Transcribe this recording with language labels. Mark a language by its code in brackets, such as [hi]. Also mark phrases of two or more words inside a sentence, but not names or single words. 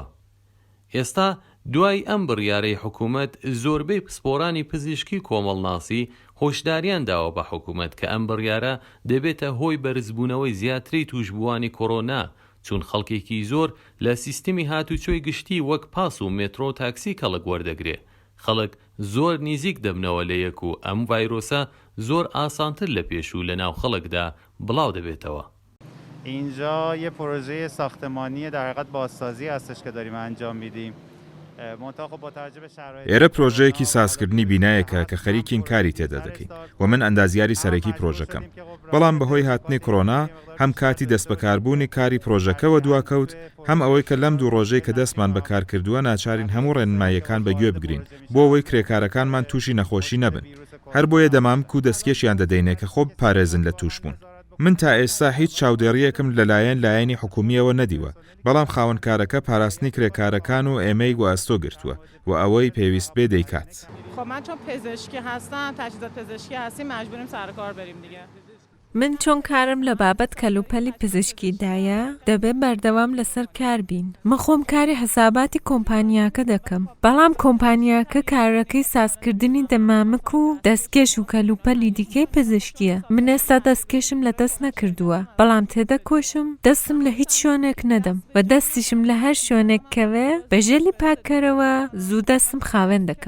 [ckb] ئێستا دوای ئەم بڕیارەی حکوومەت زۆربەی پسپۆرانی پزیشکی کۆمەڵناسی هۆشداریان داوە بە حکوومەت کە ئەم بڕیارە دەبێتە هۆی بەرزبوونەوەی زیاتری توشبووانی کۆڕۆنا چون خەڵکێکی زۆر لە سیستمی هاتوچۆی گشتی وەک پاس و مێترۆ و تاکسی کەڵک وەردەگرێ خەڵک زۆر نزیک دەبنەوە لە یەک و ئەم ڤایرۆسە زۆر ئاسانتر لە پێشوو لە ناو خەڵکدا بڵاو دەبێتەوە. [fa] اینجا یه پروژه ساختمانی در حقیقت بازسازی هستش که داریم انجام میدیم. [ckb] ئێرە پرۆژەیەکی سازکردنی بینایەکە کە خەریکین کاری تێدا دەکەین و من ئەندازیاری سەرەکی پرۆژەکەم بەڵام بەهۆی هاتنی کۆڕۆنا هەم کاتی دەستبەکاربوونی کاری پرۆژەکەوە دواکەوت هەم ئەوەی کە لەم دوو ڕۆژەی کە دەستمان بەکار کردووە ناچارین هەموو ڕێنماییەکان بەگوێ بگرین بۆ ئەوەی کرێکارەکانمان تووشی نەخۆشی نەبن هەر بۆیە دەمام و دەستکێشیان دەدەینێ کە خۆ بپارێزن لە تووشبوون. من تا ئێستا هیچ چاودێڕیەکم لەلایەن لایەنی حکومیەوە نەدیوە بەڵام خاوەنکارەکە پاراستنی کرێکارەکان و ئێمەی وەستۆ گرتووە و ئەوەی پێویست بێ دەیکات. [fa] خب من چون پزشکی هستم تجهیزات پزشکی هستیم مجبوریم سر کار بریم دیگه. [ckb] من چۆن کارم لە بابەت کەلوپەلی پزیشکیدایە دەبێت بەردەوام لەسەر کار بین. من خۆم کاری حساباتی کۆمپانیاکە دەکەم بەڵام کۆمپانیاکە کارەکەی سازکردنی دەمامک و دەستکێش و کەلوپەلی دیکەی پزیشکیە. من ئێستا دەستکێشم لە دەست نەکردووە بەڵام تێدە کۆشم دەستم لە هیچ شوێنێک نەدەم و دەستیشم لە هەر شوێنێککەوێ بە ژێلی پاکەرەوە زوو دەستم خاوێن دەکەم.